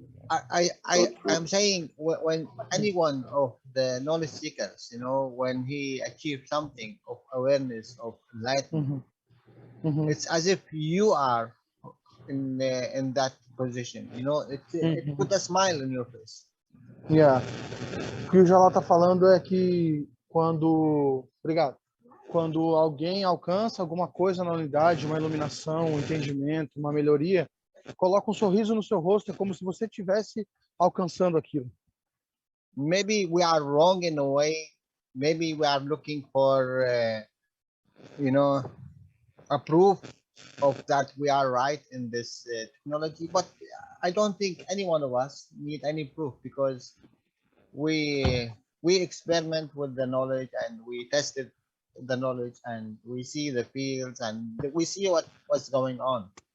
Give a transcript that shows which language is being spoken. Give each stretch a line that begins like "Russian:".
English: I'm saying when anyone of the knowledge seekers, you know, when he achieves something of awareness of enlightenment, it's as if you are in that position, you know, it put a smile on your face. Yeah.
Portuguese: O que o Jalal tá falando é que obrigado, quando alguém alcança alguma coisa na unidade, uma iluminação, um entendimento, uma melhoria, coloca um sorriso no seu rosto, é como se você estivesse alcançando aquilo.
English: Maybe we are wrong in a way. Maybe we are looking for, you know, a proof of that we are right in this technology. But I don't think any one of us need any proof, because we experiment with the knowledge, and we tested the knowledge, and we see the fields, and we see what's going on.